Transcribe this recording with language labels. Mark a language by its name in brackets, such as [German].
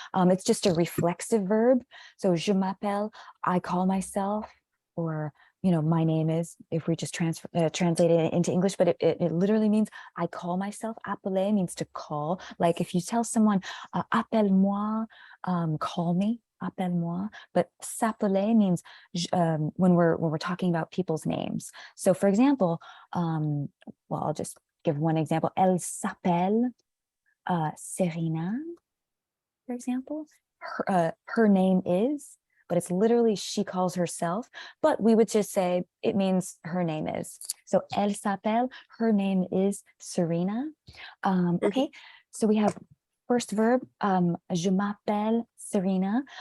[English] It's just a reflexive verb. So [French] je m'appelle, [English] I call myself, or my name is, if we just translate it into English, but it literally means I call myself. Appeler means to call. Like if you tell someone, [French] appelle-moi, [English] call me, appelle-moi. But s'appeler means when we're talking about people's names. So for example, well, I'll just give one example. [French] Elle s'appelle Serena, [English] for example. Her name is, but it's literally she calls herself. But we would just say it means her name is. So [French] elle s'appelle, [English] her name is Serena. Okay, so we have first verb, [French] je m'appelle Serena.